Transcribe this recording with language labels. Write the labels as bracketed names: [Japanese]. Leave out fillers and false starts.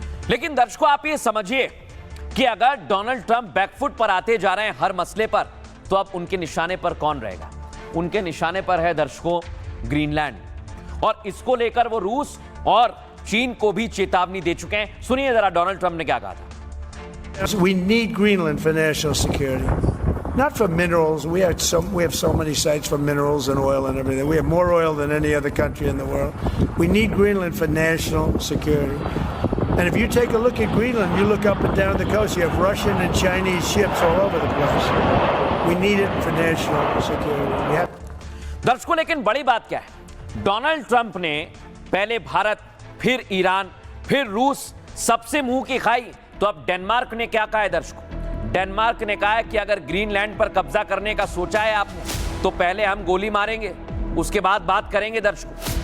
[Hindi] लेकिन दर्शकों, आप ये समझिए कि अगर डोनाल्ड ट्रंप बैकफुट पर आते जा रहे हैं हर मसले पर, तो अब उनके निशाने पर कौन रहेगा? उनके निशाने पर है दर्शकों ग्रीनलैंड, और इसको लेकर वो रूस और चीन को भी चेतावनी दे चुके हैं। सुनिए जरा डोनाल्ड ट्रंप ने क्या कहा था। [English] We need Greenland for national security, not for minerals. We have so many sites for minerals and oil and everything. We have more oil than any other country in the world. We need Greenland for national security. And if you take a look at Greenland, you look up and down the coast, you have Russian and Chinese ships all over the place. We need it for national security. [Hindi] दर्शकों, लेकिन बड़ी बात क्या है? Donald Trump ने पहले भारत, फिर Iran, फिर रूस, सबसे मुंह की खाई। तो अब डेनमार्क ने क्या कहा है दर्शकों? डेनमार्क ने कहा है कि अगर ग्रीनलैंड पर कब्जा करने का सोचा है आपने, तो पहले हम गोली मारेंगे, उसके बाद बात करेंगे दर्शकों।